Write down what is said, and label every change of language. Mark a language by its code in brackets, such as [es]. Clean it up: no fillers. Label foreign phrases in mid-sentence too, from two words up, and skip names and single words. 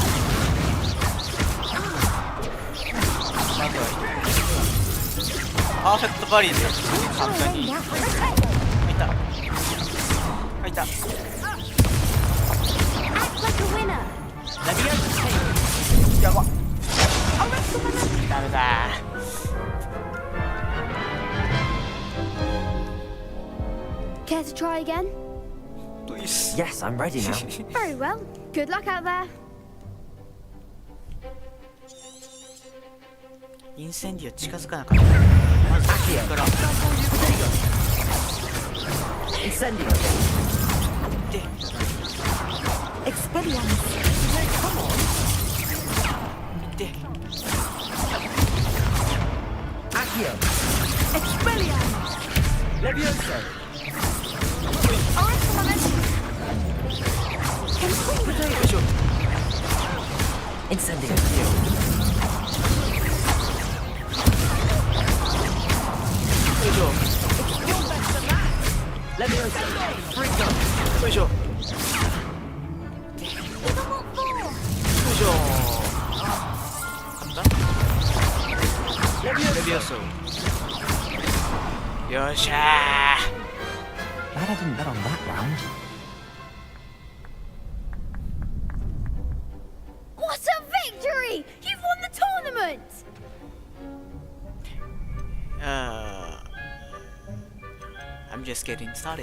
[ja] パーフェクトバリーで簡単に。入った。入った。やば。ダメだ。 [en] Care to try again? Please. Yes, I'm ready now. Very well. Good luck out there. [ja] インセンディオ近づかなかった。まず先から。インセンディオ。で。 [la] Expelliarmus. [ja] で。 [la] Accio. Expelliarmus. Levioso. Incendio. Levioso. Fringo. [ja] よいしょ。よいしょ。なんだ？レビオソ。よっしゃー。 [en] Glad I didn't bet on that round. What a victory! You've won the tournament! I'm just getting started.